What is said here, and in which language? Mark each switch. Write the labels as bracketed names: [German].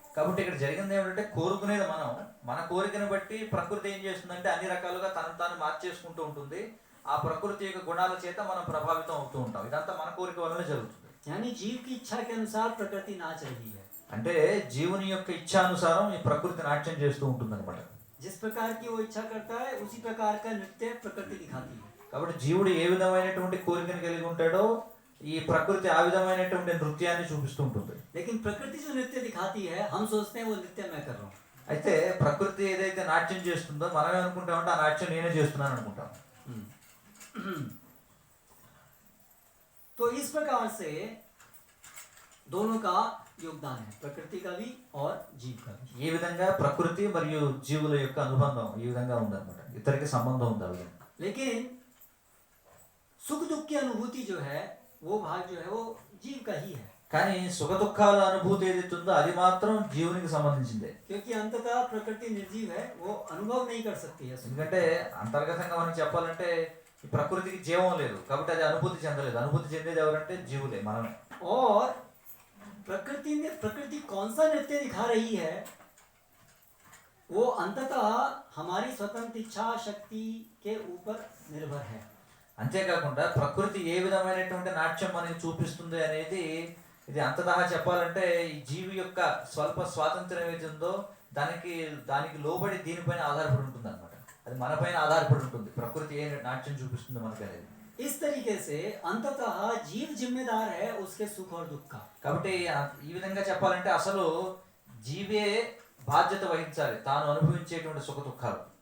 [Telugu] కాబట్టి ఇక్కడ జరిగింది ఏమిటంటే కోరుకునేది మనం, మన కోరికను బట్టి ప్రకృతి ఏం చేస్తుందంటే అన్ని రకాలుగా తను తాను మార్చేసుకుంటూ ఉంటుంది. ఆ ప్రకృతి యొక్క గుణాల చేత మనం ప్రభావితం అవుతూ ఉంటాం. ఇదంతా మన కోరిక వల్లనే జరుగుతుంది. [Hindi] यानी जीव की इच्छा के अनुसार प्रकृति नाच रही है. [Telugu] అంటే జీవుని యొక్క ఇచ్ఛానుసారం ఈ ప్రకృతి నాట్యం చేస్తూ ఉంటుంది అనమాట. [Hindi] जिस प्रकार की वो इच्छा करता है उसी प्रकार का नृत्य प्रकृति दिखाती है. [Telugu] కాబట్టి జీవుడు ఏ విధమైనటువంటి కోరికను కలిగి ఉంటాడో ఈ ప్రకృతి ఆ విధమైనటువంటి నృత్యాన్ని చూపిస్తూ ఉంటుంది. [Hindi] लेकिन प्रकृति जो नृत्य दिखाती है हम सोचते हैं वो नृत्य मैं कर रहा हूँ. [Telugu] అయితే ప్రకృతి ఏదైతే నాట్యం చేస్తుందో మనం ఏమనుకుంటామంటే ఆ నాట్యం నేనే చేస్తున్నాను అనుకుంటాం. [Hindi] तो इस प्रकार से दोनों का योगदान है, प्रकृति का भी और जीव का भी. [Telugu] ఈ విధంగా ప్రకృతి మరియు జీవుల యొక్క అనుబంధం ఈ విధంగా ఉందన్నమాట. ఇద్దరికి సంబంధం ఉంది ఆ విధంగా. [Hindi] लेकिन सुख दुख की अनुभूति जो है वो भाग जो है वो जीव का ही है. [Telugu] కానీ సుఖ దుఃఖాల అనుభూతి ఏదైతే ఉందో అది మాత్రం జీవునికి సంబంధించిందే. [Hindi] क्योंकि अंततः प्रकृति निर्जीव है, वो अनुभव नहीं कर सकती है. [Telugu] ఎందుకంటే అంతర్గతంగా మనం చెప్పాలంటే ఈ ప్రకృతికి జీవం లేదు కాబట్టి అది అనుభూతి చెందలేదు. అనుభూతి చెందేది ఎవరంటే జీవులే, మనమే. [Hindi] और प्रकृति कौन सा नृत्य दिखा रही है वो अंततः हमारी स्वतंत्र इच्छा शक्ति के ऊपर निर्भर है. [Telugu] అంతేకాకుండా ప్రకృతి ఏ విధమైనటువంటి నాట్యం మనకి చూపిస్తుంది అనేది ఇది అంతటా చెప్పాలంటే ఈ జీవి యొక్క స్వల్ప స్వాతంత్ర్యం ఏది ఉందో దానికి లోబడి దీనిపైన ఆధారపడి ఉంటుంది అనమాట. అది మనపైన ఆధారపడి ఉంటుంది ప్రకృతి ఏ నాట్యం చూపిస్తుందో మనకి అనేది. [Hindi] इस तरीके से अंततः जीव जिम्मेदार है उसके सुख और दुख का. [Telugu] కాబట్టి ఈ విధంగా చెప్పాలంటే అసలు జీవే బాధ్యత వహించాలి తాను అనుభవించేటువంటి సుఖ దుఃఖాలు.